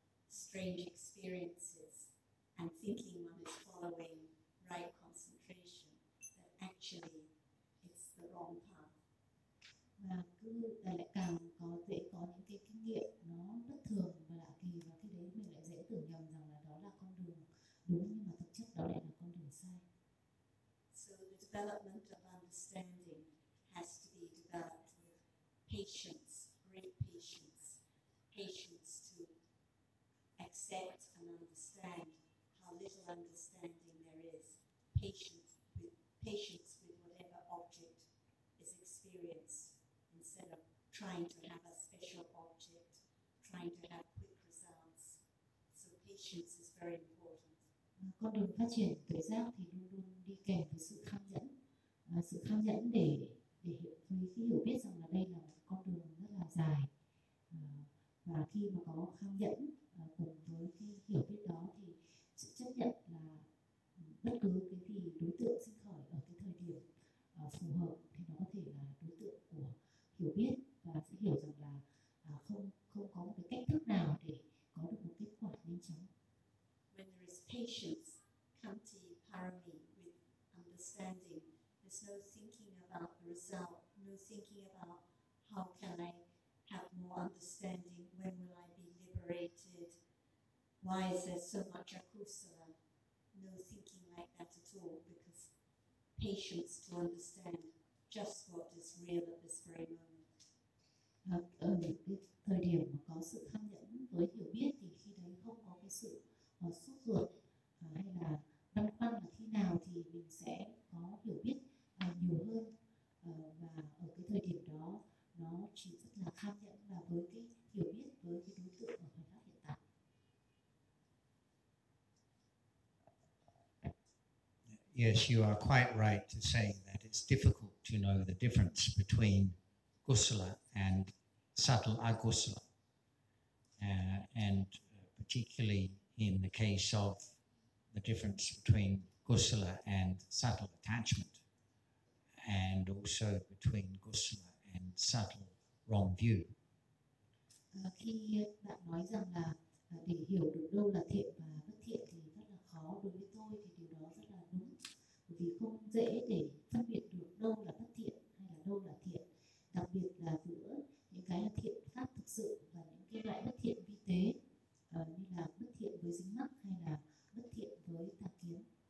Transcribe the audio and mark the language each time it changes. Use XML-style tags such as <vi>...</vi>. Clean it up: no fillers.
<en>Strange experiences and thinking one is following right concentration, that actually it's the wrong path.</en> <vi>Và cứ lại càng có dễ có những cái kinh nghiệm nó bất thường và lạ kỳ, và cái đấy mình lại dễ tưởng nhầm rằng là đó là con đường đúng, nhưng mà thực chất đó lại là con đường sai.</vi> <en>So the development of understanding has to be developed with patience, great patience, patience to accept and understand how little understanding there is, patience with whatever object is experienced, instead of trying to have a special object, trying to have quick results. So patience is very important.</en> <vi>Con đường phát triển tuệ giác thì luôn luôn đi kèm với sự kham nhẫn, sự kham nhẫn để với cái hiểu biết rằng là đây là con đường rất là dài, và khi mà có kham nhẫn cùng với cái hiểu biết đó thì sự chấp nhận là bất cứ cái gì đối tượng sinh khởi ở cái thời điểm phù hợp thì nó có thể là đối tượng của hiểu biết, và sẽ hiểu rằng là không có một cái cách thức nào để có được một kết quả nhanh chóng.</vi> <en>When there is patience, come to parami with understanding. There's no thinking about the result, no thinking about how can I have more understanding, when will I be liberated, why is there so much akusala? No thinking like that at all, because patience to understand just what is real at this very moment.</en> <vi>Ở cái thời điểm mà có sự tham nhẫn với hiểu biết thì khi đấy không có cái sự sốt ruột hay là băn khoăn là khi nào thì mình sẽ có hiểu biết nhiều hơn, và ở cái thời điểm đó nó chỉ rất là kham nhẫn là với cái hiểu biết với cái đối tượng ở thời khắc hiện tại.</vi> <en>Yes, you are quite right to say that it's difficult to know the difference between kusala and subtle akusala, and particularly in the case of the difference between kusala and subtle attachment, and also between kusala and subtle wrong view.</en> <vi>Khi bạn nói rằng là để hiểu được đâu là thiện và bất thiện thì rất là khó đối với tôi, thì điều đó rất là đúng, bởi vì không dễ để phân biệt được đâu là bất thiện hay là đâu là thiện, đặc biệt là giữa những cái là thiện pháp thực sự và những cái loại bất thiện vi tế, như là bất thiện với dính mắc hay là bất thiện với tà kiến.</vi>